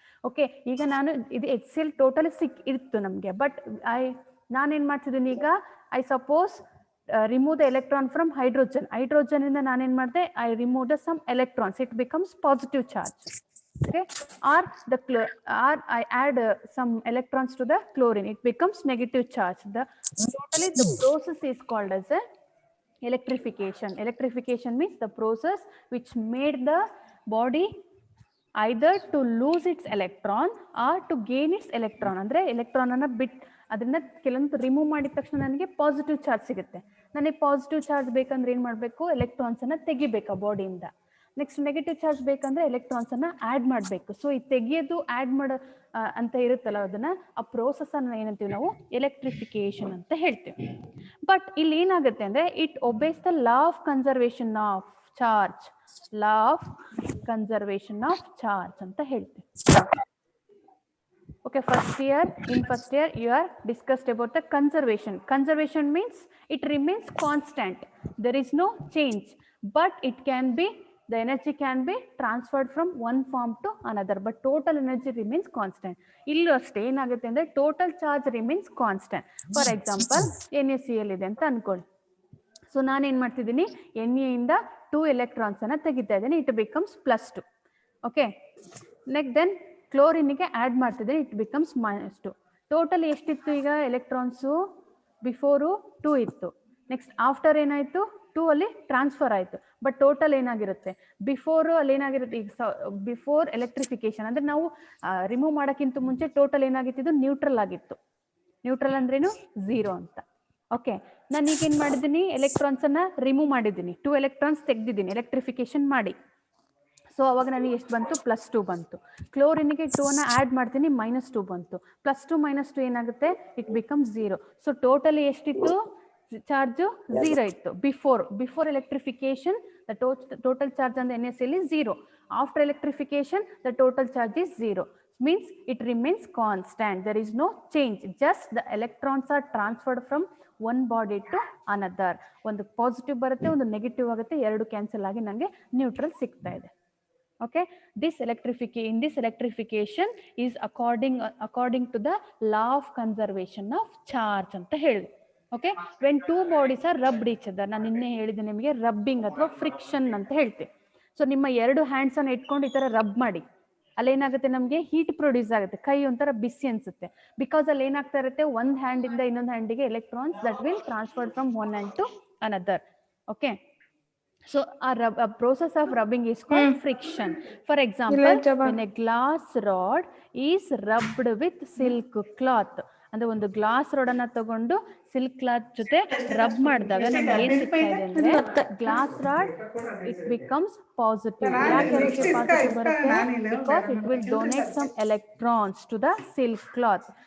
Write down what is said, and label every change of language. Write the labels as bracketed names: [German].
[Kannada] Okay, ಈಗ ನಾನು ಇದು ಎಕ್ಸೆಲ್ ಟೋಟಲಿ ಇತ್ತು ನಮಗೆ, ಬಟ್ ನಾನೇನು ಮಾಡ್ತಿದ್ದೀನಿ ಈಗ, I suppose [English] remove the electron from hydrogen. Hydrogen ಇಂದ [Kannada] ನಾನೇನು ಮಾಡಿದೆ, [English] I remove some electrons, it becomes positive charge. Okay, or I add some electrons to the chlorine, it becomes negative charge. Totally the process is called as a electrification. Electrification means the process which made the body either to lose its electron or to gain its electron. [Kannada] ಅಂದ್ರೆ electron ಅನ್ನ ಅದನ್ನ ಕೆಲವೊಂದು remove ಮಾಡಿದ ತಕ್ಷಣ ನನಗೆ positive charge ಸಿಗುತ್ತೆ. ನನಗೆ positive charge ಬೇಕಂದ್ರೆ ಏನ್ ಮಾಡಬೇಕು, ಎಲೆಕ್ಟ್ರಾನ್ಸ್ ಅನ್ನ ತೆಗಿಬೇಕು ಬಾಡಿಯಿಂದ. ನೆಕ್ಸ್ಟ್ ನೆಗೆಟಿವ್ ಚಾರ್ಜ್ ಬೇಕಂದ್ರೆ ಎಲೆಕ್ಟ್ರಾನ್ಸ್ ಅನ್ನ ಆಡ್ ಮಾಡಬೇಕು. ಸೊ ಈ ತೆಗಿಯೋದು ಆಡ್ ಮಾಡೋ ಅಂತ ಇರುತ್ತಲ್ಲ, ಅದನ್ನ ಆ ಪ್ರೋಸೆಸ್ ಅನ್ನ ಏನಂತೀವಿ ನಾವು, ಎಲೆಕ್ಟ್ರಿಫಿಕೇಶನ್ ಅಂತ ಹೇಳ್ತೀವಿ. ಬಟ್ ಇಲ್ಲಿ ಏನಾಗುತ್ತೆ ಅಂದ್ರೆ, [English] It obeys the law of conservation of charge. Law of conservation of charge [Kannada] ಅಂತ ಹೇಳ್ತೀವಿ. [English] Okay, in first year you are discussed about the conservation. Conservation means it remains constant, there is no change, but it can be, the energy can be transferred from one form to another, but total energy remains constant. [Kannada] illu ಅಷ್ಟೇ ಏನಾಗುತ್ತೆ ಅಂದ್ರೆ, [English] total charge remains constant. [Kannada] For example, NaCl ಇದೆ ಅಂತ ಅನ್ಕೊಳ್ಳಿ. So ನಾನೇನ್ ಮಾಡ್ತಿದ್ದೀನಿ, Na ಇಂದ 2 electrons ಅನ್ನ ತೆಗಿತಾ ಇದ್ದೀನಿ, [English] it becomes +2. [Kannada] Okay, next then ಕ್ಲೋರಿನ್ಗೆ add ಮಾಡ್ತಿದ್ದೀನಿ, [English] It becomes -2. [Kannada] ಟೋಟಲ್ ಎಷ್ಟಿತ್ತು ಈಗ ಎಲೆಕ್ಟ್ರಾನ್ಸು, ಬಿಫೋರು 2 ಇತ್ತು, ನೆಕ್ಸ್ಟ್ ಆಫ್ಟರ್ ಏನಾಯ್ತು 2 ಅಲ್ಲಿ ಟ್ರಾನ್ಸ್ಫರ್ ಆಯ್ತು. ಬಟ್ ಟೋಟಲ್ ಏನಾಗಿರುತ್ತೆ, ಬಿಫೋರು ಅಲ್ಲಿ ಏನಾಗಿರುತ್ತೆ, ಈಗ ಬಿಫೋರ್ ಎಲೆಕ್ಟ್ರಿಫಿಕೇಶನ್ ಅಂದ್ರೆ ನಾವು ರಿಮೂವ್ ಮಾಡೋಕ್ಕಿಂತ ಮುಂಚೆ ಟೋಟಲ್ ಏನಾಗಿತ್ತು, ಇದು ನ್ಯೂಟ್ರಲ್ ಆಗಿತ್ತು. ನ್ಯೂಟ್ರಲ್ ಅಂದ್ರೇನು, 0 ಅಂತ. ಓಕೆ, ನಾನು ಈಗ ಏನ್ ಮಾಡಿದ್ದೀನಿ, ಎಲೆಕ್ಟ್ರಾನ್ಸ್ ಅನ್ನ ರಿಮೂವ್ ಮಾಡಿದ್ದೀನಿ, 2 ಎಲೆಕ್ಟ್ರಾನ್ಸ್ ತೆಗ್ದಿದ್ದೀನಿ ಎಲೆಕ್ಟ್ರಿಫಿಕೇಶನ್ ಮಾಡಿ. ಸೊ ಅವಾಗ ನನಗೆ ಎಷ್ಟು ಬಂತು, +2 ಬಂತು. ಕ್ಲೋರಿನ್ಗೆ 2 ಅನ್ನ ಆಡ್ ಮಾಡ್ತೀನಿ, -2 ಬಂತು. +2 - 2 ಏನಾಗುತ್ತೆ, [English] It becomes 0. [Kannada] ಸೊ ಟೋಟಲಿ ಎಷ್ಟಿತ್ತು ಚಾರ್ಜ್, 0 ಇತ್ತು before electrification. [English] The total charge on the NaCl is 0. After electrification the total charge is 0. means it remains constant, there is no change, just the electrons are transferred from one body to another. [Kannada] ಒಂದು positive ಬರುತ್ತೆ, ಒಂದು negative ಆಗುತ್ತೆ, ಎರಡು cancel ಆಗಿ ನನಗೆ neutral ಸಿಗ್ತಾ ಇದೆ. [English] Okay, this electrification is according to the law of conservation of charge [Kannada] ಅಂತ ಹೇಳಿದ್ವಿ. [English] Okay, when two bodies are rubbed each other, [Kannada] ನಾನು ನಿನ್ನೆ ಹೇಳಿದೆ ನಿಮಗೆ ರಬ್ಬಿಂಗ್ ಅಥವಾ ಫ್ರಿಕ್ಷನ್ ಅಂತ ಹೇಳ್ತೀವಿ. ಸೊ ನಿಮ್ಮ 2 ಹ್ಯಾಂಡ್ಸ್ ಅನ್ನ ಇಟ್ಕೊಂಡು ಈ ತರ ರಬ್ ಮಾಡಿ, ಅಲ್ಲೇನಾಗುತ್ತೆ, ನಮಗೆ ಹೀಟ್ ಪ್ರೊಡ್ಯೂಸ್ ಆಗುತ್ತೆ, ಕೈ ಒಂಥರ ಬಿಸಿ ಅನ್ಸುತ್ತೆ. ಬಿಕಾಸ್ ಅಲ್ಲಿ ಏನಾಗ್ತಾ ಇರುತ್ತೆ, ಒಂದು ಹ್ಯಾಂಡ್ ಇಂದ ಇನ್ನೊಂದು ಹ್ಯಾಂಡಿಗೆ [English] Electrons that will transfer from one hand to another. Okay, so a process of rubbing is called friction. For example, when a glass rod is rubbed with silk cloth, [Kannada] ಅಂದ್ರೆ ಒಂದು glass road ಅನ್ನ ತಗೊಂಡು silk cloth ಜೊತೆ rub ಮಾಡಿದಾಗ ನಮ್ಗೆ ಏನ್ ಸಿಗ್ತಾ ಇದೆ ಅಂದ್ರೆ, [English] Glass rod it becomes positive. [Kannada] ಯಾಕೆ ಪಾಸಿಟಿವ್ ಬರುತ್ತೆ, [English] Because it will donate some electrons to the silk cloth.